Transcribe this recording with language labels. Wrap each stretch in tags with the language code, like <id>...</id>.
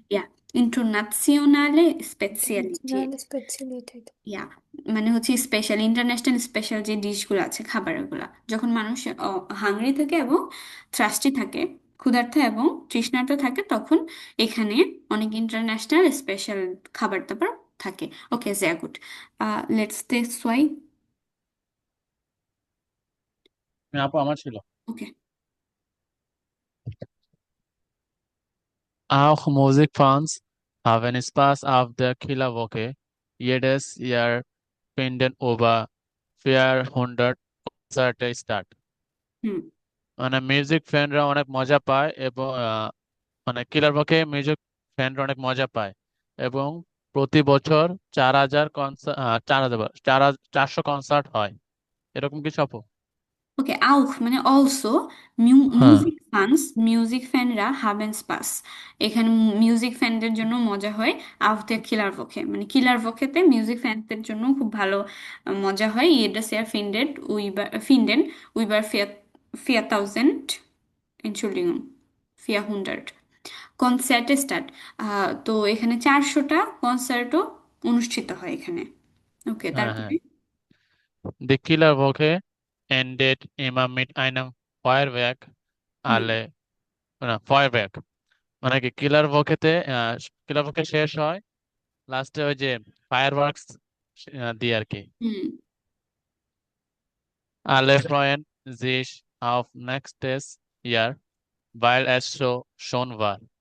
<de>Ja, internationale Spezialität. ইন্টারন্যাশনাল স্পেশালিটেট।</de> <bn>ইয়া, মানে হচ্ছে special, international special যে ডিশগুলো আছে, খাবারগুলো, যখন মানুষ হাংরি থাকে এবং থ্রাস্টি থাকে, ক্ষুধার্ত এবং তৃষ্ণার্ত থাকে, তখন এখানে অনেক ইন্টারন্যাশনাল স্পেশাল খাবার দাবার থাকে।</bn> <de>ওকে, sehr gut.</de> <en>Let's take</en> <de>zwei.</de> <bn>আপু আমার ছিল। ওকে।</bn> <de>Auch Musikfans haben Spaß auf der Killerwoche. Jedes Jahr finden über 400 Konzerte statt. হুম</de> <bn>মানে মিউজিক ফ্যানরা অনেক মজা পায় এবং মানে কিলারওয়াকে মিউজিক ফ্যানরা অনেক মজা পায় এবং প্রতি বছর 4,000 কনসার্ট, 4,000 400 কনসার্ট হয়, এরকম কিছু আপু? ওকে, আউখ মানে অলসো, হ্যাঁ মিউজিক ফ্যানরা</bn> <de>হাবেন স্পাস,</de> <bn>এখানে মিউজিক ফ্যানদের জন্য মজা হয়।</bn> <de>আউফ দ্য কিলার ভোকে</de> <bn>মানে কিলার ভোকেতে মিউজিক ফ্যানদের জন্য খুব ভালো মজা হয়।</bn> <de>ইয়েডাস ইয়ার ফিন্ডেন উইবার 4000, Entschuldigung, 400 কনসার্টে স্টার্ট।</de> <bn>তো এখানে 400টা কনসার্টও অনুষ্ঠিত হয় এখানে। ওকে, হ্যাঁ হ্যাঁ। তারপরে?</bn> <de>Die Killerwoche endet immer mit einem Feuerwerk হুম</de> <bn>alle না Feuerwerk মানে কি কিলার ওয়াকে শেষ হয় লাস্টে ওই যে ফায়ারওয়ার্কস দিয়ে আর কি। হুম</bn> <de>Alle freuen sich auf nächstes Jahr, weil es so schon war.</de>